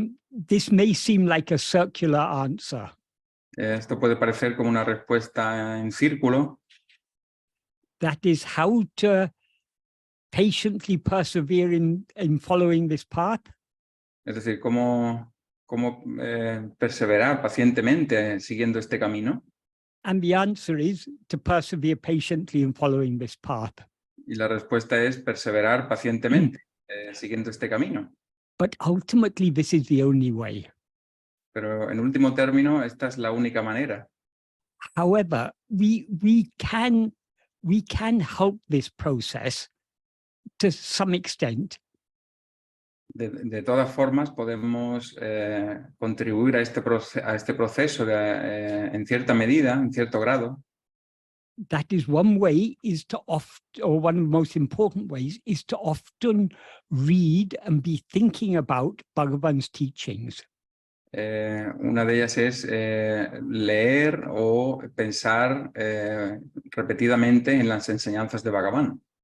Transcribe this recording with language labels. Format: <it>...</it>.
<en>This may seem like a circular answer.</en> <es>Esto puede parecer como una respuesta en círculo.</es> <en>That is, how to patiently persevere in following this path.</en> <es>Es decir, cómo perseverar pacientemente siguiendo este camino.</es> <en>And the answer is to persevere patiently in following this path.</en> <es>Y la respuesta es perseverar pacientemente siguiendo este camino.</es> <en>But ultimately, this is the only way.</en> <es>Pero en último término, esta es la única manera.</es> <en>However, we can help this process to some extent.</en> <es>De todas formas, podemos contribuir a este proceso en cierta medida, en cierto grado.</es> <en>That is, one way is to or one of the most important ways is to often read and be thinking about Bhagavan's teachings.</en> <es>Una de ellas es leer o pensar repetidamente en las enseñanzas de Bhagavan.</es>